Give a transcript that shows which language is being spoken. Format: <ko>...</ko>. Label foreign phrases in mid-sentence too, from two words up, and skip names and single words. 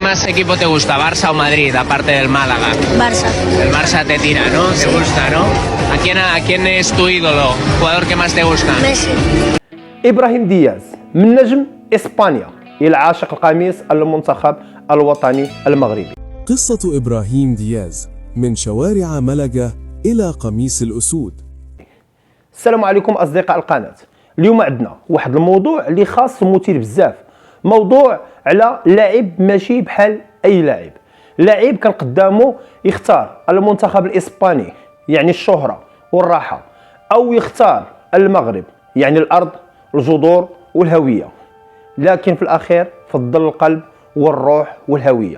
<es>¿Más equipo te gusta, Barça o Madrid, aparte del Málaga? Barça. El Barça te tira, ¿no? Te gusta, ¿no? ¿A quién es tu ídolo? ¿Jugador que más te gusta? Messi.</es> <ar>إبراهيم دياز من نجم إسبانيا إلى عاشق القميص المنتخب الوطني المغربي. قصة إبراهيم دياز من شوارع ملقا إلى قميص الأسود. السلام عليكم أصدقاء القناة. اليوم عندنا واحد الموضوع اللي خاص ومثير بزاف، موضوع على لاعب ماشي بحال أي لاعب، لاعب كان قدامه يختار المنتخب الإسباني يعني الشهرة والراحة، أو يختار المغرب يعني الأرض الجذور والهوية، لكن في الأخير فضل القلب والروح والهوية.</ar>